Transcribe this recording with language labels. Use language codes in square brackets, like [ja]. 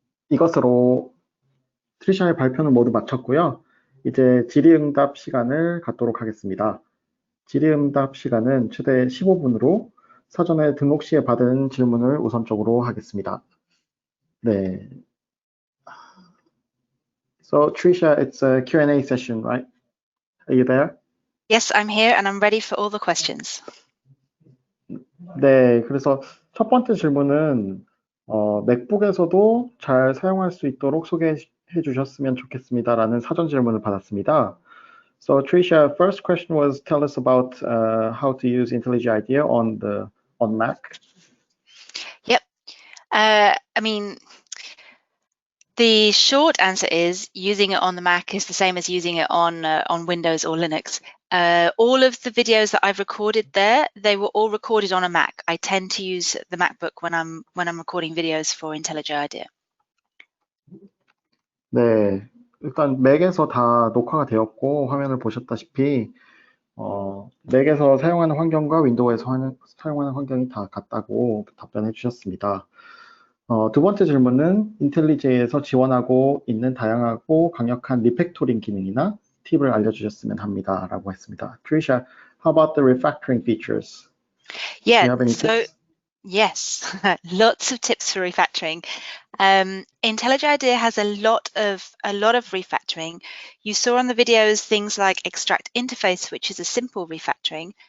[ko] 이것으로 트리샤의 발표는 모두 마쳤고요. 이제 질의응답 시간을 갖도록 하겠습니다. 질의응답 시간은 최대 15분으로 사전에 등록 시에 받은 질문을 우선적으로 하겠습니다. 네. [en] So Trisha, it's a Q&A session, right? Are you there? Yes, I'm here and I'm ready for all the questions. [ko] 네, 그래서 첫 번째 질문은 맥북에서도 잘 사용할 수 있도록 소개해 주셨으면 좋겠습니다라는 사전 질문을 받았습니다. [en] So Trisha, first question was tell us about how to use IntelliJ IDEA on Mac. Yep. I mean, the short answer is using it on the Mac is the same as using it on Windows or Linux. All of the videos that I've recorded there, they were all recorded on a Mac. I tend to use the MacBook when I'm recording videos for IntelliJ IDEA. [ko] 네, 일단 맥에서 다 녹화가 되었고 화면을 보셨다시피 맥에서 사용하는 환경과 윈도우에서 사용하는 환경이 다 같다고 답변해 주셨습니다. 두 번째 질문은 인텔리제이에서 지원하고 있는 다양하고 강력한 리팩토링 기능이나 팁을 알려주셨으면 합니다. 라고 했습니다. [en] Trisha, how about the refactoring features? Do you Yeah, have any so tips? yes, lots of tips for refactoring. IntelliJ IDEA has a lot of refactoring. You saw on the videos things like extract interface, which is a simple refactoring.